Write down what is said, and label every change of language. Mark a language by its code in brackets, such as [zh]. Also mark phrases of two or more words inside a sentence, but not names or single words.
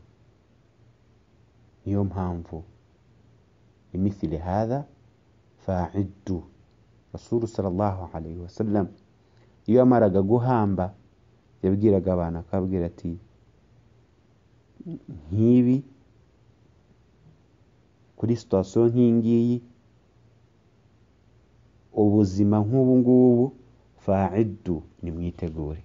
[rw] Niyo mpamvu [ar] لمثل هذا فأعدوا. [rw] Rasul [ar] صلى الله عليه وسلم [rw] iyo amaraga guhamba yabwiraga abantu, akabwira ati: nk'ibi, kuri sitasiyo nk'ingiyi, ubuzima nk'ubu ngubu, fa'iddu, nimwitegure.